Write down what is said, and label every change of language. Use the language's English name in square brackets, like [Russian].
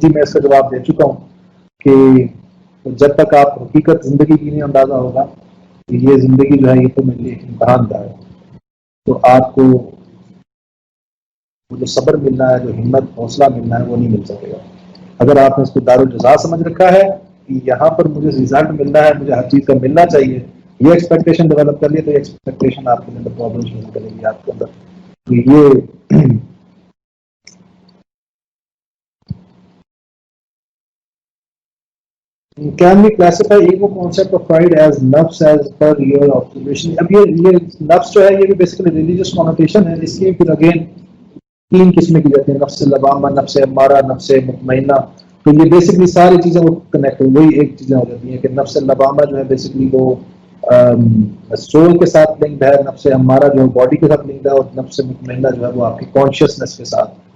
[Urdu] جی میں اس کا جواب دے چکا ہوں کہ جب تک آپ حقیقت زندگی کی نہیں اندازہ ہوگا کہ یہ زندگی جو ہے یہ تو میرے لیے ایک امتحان کا ہے، تو آپ کو جو صبر ملنا ہے، جو ہمت حوصلہ ملنا ہے، وہ نہیں مل سکے گا. اگر آپ نے اس کو دارالجزا سمجھ رکھا ہے کہ یہاں پر مجھے ریزلٹ ملنا ہے، مجھے ہر چیز کا ملنا چاہیے، یہ ایکسپیکٹیشن ڈیولپ کر لیے تو یہ ایکسپیکٹیشن آپ کے اندر پرابلم شروع کرے گی آپ کے اندر. [English] یہ Can we classify ego concept of pride as nafs as per your observation? [Urdu] اب یہ نفس جو ہے یہ بھی بیسیکلی ریلیجیس کونوٹیشن ہے. اس کی پھر اگین 3 قسمیں کی جاتی ہیں، نفس لوامہ، نفس امارہ، نفس مطمئنہ. تو یہ بیسکلی ساری چیزیں وہ کنیکٹ وہی ایک چیزیں ہو جاتی ہیں کہ نفس لوامہ جو ہے بیسکلی وہ سول کے ساتھ لنکڈ ہے، نفس امارہ جو ہے باڈی کے ساتھ لنکڈ ہے، اور نفس مطمئنہ جو ہے وہ آپ کی کانشیسنس کے ساتھ.